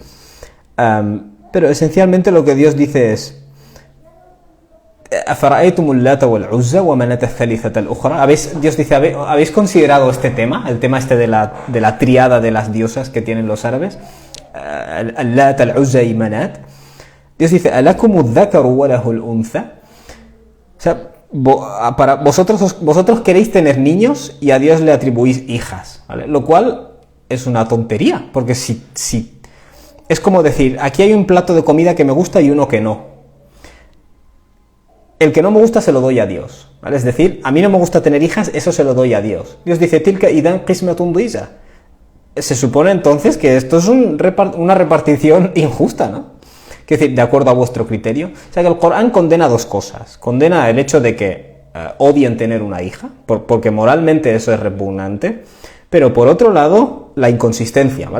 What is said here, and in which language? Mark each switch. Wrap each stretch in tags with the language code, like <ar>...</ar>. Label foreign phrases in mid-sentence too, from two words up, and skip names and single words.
<es>Pero esencialmente lo que Dios dice es Dios dice, ¿habéis considerado este tema? El tema este de la triada de las diosas que tienen los árabes, Al-Lat, Al-Uzza y Manat. Dios dice,</es> <ar>¿ألكم الذكر وله الأنثى?</ar> <es>O sea, para vosotros queréis tener niños y a Dios le atribuís hijas, ¿vale? Lo cual es una tontería, porque si es como decir, aquí hay un plato de comida que me gusta y uno que no. El que no me gusta se lo doy a Dios, ¿vale? Es decir, a mí no me gusta tener hijas, eso se lo doy a Dios. Dios dice,</es> <ar>تلك إذا قسمة ضيزى.</ar> <es>Se supone entonces que esto es una repartición injusta, ¿no? Es decir, de acuerdo a vuestro criterio. O sea que el Corán condena dos cosas. Condena el hecho de que odien tener una hija, porque moralmente eso es repugnante, pero por otro lado, la inconsistencia, ¿vale?</es>